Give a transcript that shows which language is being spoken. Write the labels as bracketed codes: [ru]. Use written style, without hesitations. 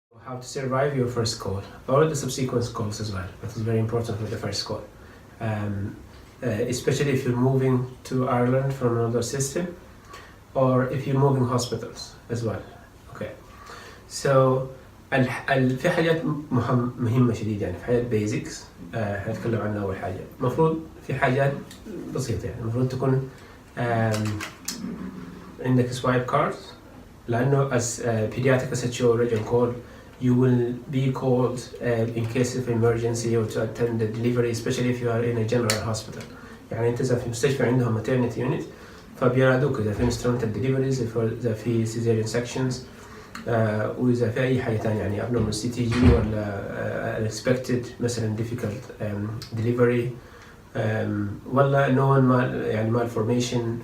[en] How to survive your first call or the subsequent calls as well. That is very important for the first call. Especially if you're moving to Ireland from another system or if you're moving hospitals as well. Okay. [ar] So في حاجات مهمة شديد يعني في حاجات basics هنتكلم عنها أول حاجة. المفروض في حاجات بسيطة يعني المفروض تكون عندك [en] swipe cards [ar] لأنه [en] as pediatric SHO region call you will be called in case of emergency or to attend the delivery, especially if you are in a general hospital. [ar] يعني أنت إذا في مستشفى عندهم maternity unit فبينادوك إذا في [en] instrumental deliveries، [ar] إذا في [en] cesarean sections، [ar] وإذا في أي حاجة تانية يعني abnormal CTG ولا unexpected مثلا [en] difficult delivery [ar] ولا يعني malformation.